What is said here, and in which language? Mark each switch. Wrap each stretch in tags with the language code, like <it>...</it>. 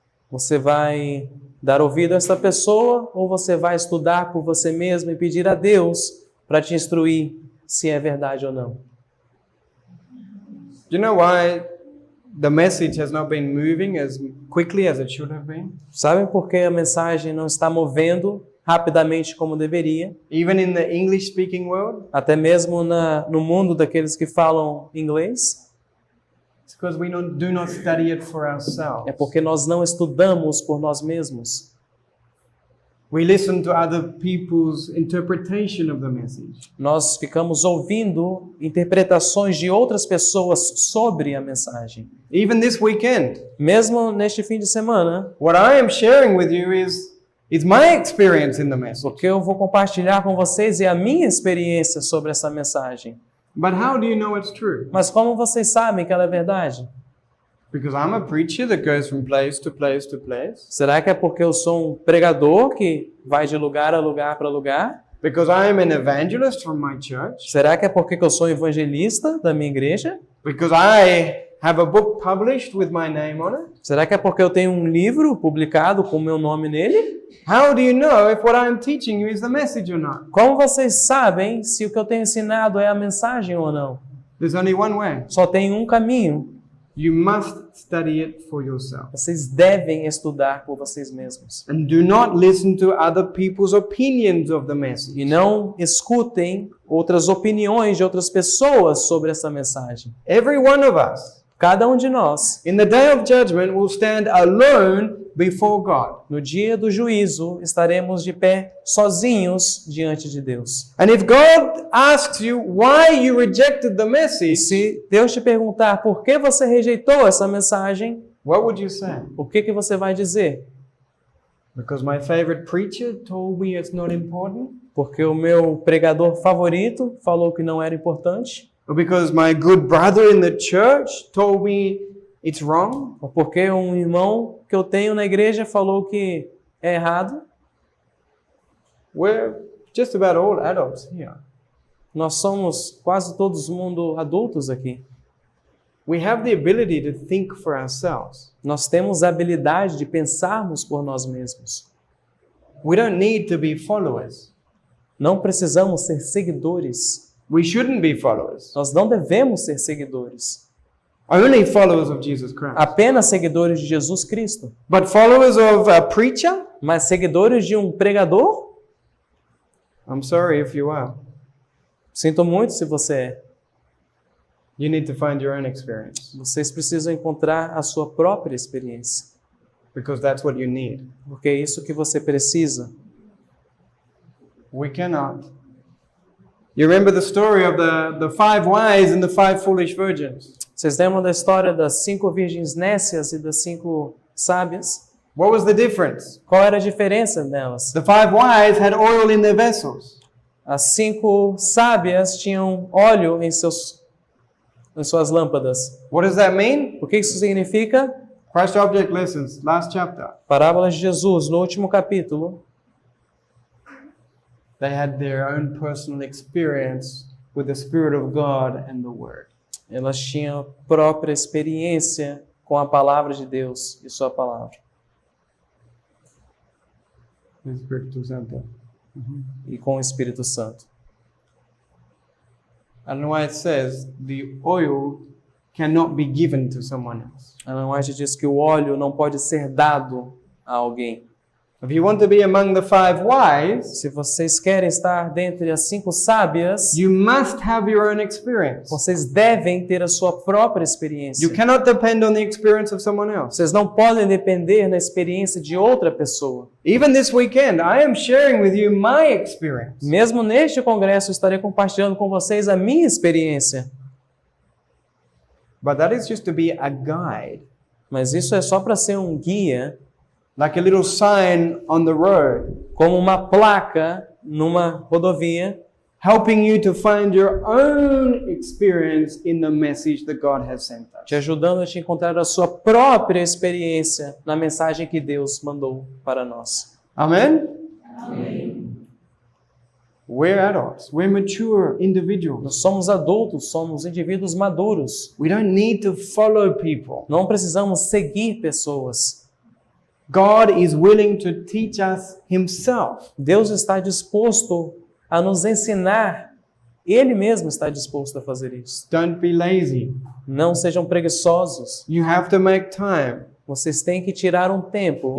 <pt>Você vai dar ouvido a essa pessoa ou você vai estudar por você mesmo e pedir a Deus para te instruir se é verdade ou não?</pt> <en>Do you know why the message has not been moving as quickly as it should have been?</en> <pt>Sabem por que a mensagem não está movendo rapidamente como deveria?</pt> <en>Even in the English-speaking world?</en> <pt>Até mesmo no mundo daqueles que falam inglês?</pt> <en>It's because we do not study it for ourselves.</en> <pt>É porque nós não estudamos por nós mesmos.</pt> <en>We listen to other people's interpretation of the message.</en> <pt>Nós ficamos ouvindo interpretações de outras pessoas sobre a mensagem.</pt> <en>Even this weekend,</en> <pt>Mesmo neste fim de semana,</pt> <en>what I am sharing with you is my experience in the message.</en> <pt>o que eu vou compartilhar com vocês é a minha experiência sobre essa mensagem.</pt> <en>But how do you know it's true?</en> <pt>Mas como vocês sabem que ela é verdade?</pt> <en>Because I'm a preacher that goes from place to place to place.</en> <pt>Será que é porque eu sou um pregador que vai de lugar a lugar para lugar?</pt> <en>Because I am an evangelist from my church.</en> <pt>Será que é porque eu sou um evangelista da minha igreja?</pt> <en>Because I have a book published with my name on it.</en> <pt>Será que é porque eu tenho um livro publicado com o meu nome nele?</pt> <en>How do you know if what I'm teaching you is the message or not?</en> <pt>Como vocês sabem se o que eu tenho ensinado é a mensagem ou não?</pt> <en>There's only one way.</en> <pt>Só tem um caminho.</pt> <en>You must study it for yourself.</en> <pt>Vocês devem estudar por vocês mesmos.</pt> <en>And do not listen to other people's opinions of the message.</en> <pt>E não escutem outras opiniões de outras pessoas sobre essa mensagem.</pt> <en>Every one of us,</en> <pt>Cada um de nós,</pt> <en>in the day of judgment, will stand alone before God.</en> <pt>no dia do juízo, estaremos de pé sozinhos diante de Deus.</pt> <en>And if God asks you why you rejected the</en> <pt>E</pt> <en>message,</en> <pt>se Deus te perguntar por que você rejeitou essa mensagem,</pt> <en>what would you say?</en> <pt>o que você vai dizer?</pt> <en>Because my favorite preacher told me it's not important?</en> <pt>Porque o meu pregador favorito falou que não era importante?</pt> <en>Or because my good brother in the church told me it's wrong?</en> <pt>Ou porque um irmão que eu tenho na igreja falou que é errado?</pt> <en>We're just about all adults here.</en> <pt>Nós somos quase todos mundo adultos aqui.</pt> <en>We have the ability to think for ourselves.</en> <pt>Nós temos a habilidade de pensarmos por nós mesmos.</pt> <en>We don't need to be followers.</en> <pt>Não precisamos ser seguidores.</pt> <en>We shouldn't be followers.</en> <pt>Nós não devemos ser seguidores.</pt> <en>Only followers of Jesus Christ.</en> <pt>Apenas seguidores de Jesus Cristo.</pt> <en>But followers of a preacher?</en> <pt>Mas seguidores de um pregador?</pt> <en>I'm sorry if you are.</en> <pt>Sinto muito se você é.</pt> <en>You need to find your own experience.</en> <pt>Vocês precisam encontrar a sua própria experiência.</pt> <en>Because that's what you need.</en> <pt>Porque é isso que você precisa.</pt> <en>We cannot. You remember the story of the 5 wise and the 5 foolish virgins?</en> <pt>Vocês lembram da história das 5 virgens nécias e das 5 sábias?</pt> <en>What was the difference?</en> <pt>Qual era a diferença delas?</pt> <en>The 5 wise had oil in their vessels.</en> <pt>As 5 sábias tinham óleo em suas lâmpadas.</pt> <en>What does that mean?</en> <pt>O que isso significa?</pt> <en>Christ Object Lessons, last chapter.</en> <pt>Parábolas de Jesus, no último capítulo.</pt> <en>They had their own personal experience with the Spirit of God and the Word.</en> <pt>Elas tinham própria experiência com a palavra de Deus e sua palavra. O Espírito Santo. E com o Espírito Santo.</pt> <en>And why it says the oil cannot be given to someone else.</en> <pt>Ellen White diz que o óleo não pode ser dado a alguém.</pt> <en>If you want to be among the 5 wise,</en> <pt>Se vocês querem estar dentre as 5 sábias,</pt> <en>you must have your own experience.</en> <pt>vocês devem ter a sua própria experiência.</pt> <en>You cannot depend on the experience of someone else.</en> <pt>Vocês não podem depender da experiência de outra pessoa.</pt> <en>Even this weekend, I am sharing with you my experience.</en> <pt>Mesmo neste congresso, eu estarei compartilhando com vocês a minha experiência.</pt> <en>But that is just to be a guide,</en> <pt>Mas isso é só para ser um guia,</pt> <en>like a little sign on the road,</en> <pt>como uma placa numa rodovia,</pt> <en>helping you to find your own experience in the message that God has sent us.</en> <pt>te ajudando a te encontrar a sua própria experiência na mensagem que Deus mandou para nós.</pt> <en>Amen? We're adults. We're mature individuals.</en> <pt>Nós somos adultos, somos indivíduos maduros.</pt> <en>We don't need to follow people.</en> <pt>Não precisamos seguir pessoas.</pt> <en>God is willing to teach us Himself.</en> <pt>Deus está disposto a nos ensinar. Ele mesmo está disposto a fazer isso.</pt> <en>Don't be lazy.</en> <pt>Não sejam preguiçosos.</pt> <en>You have to make time.</en> <pt>Vocês têm que tirar um tempo.</pt>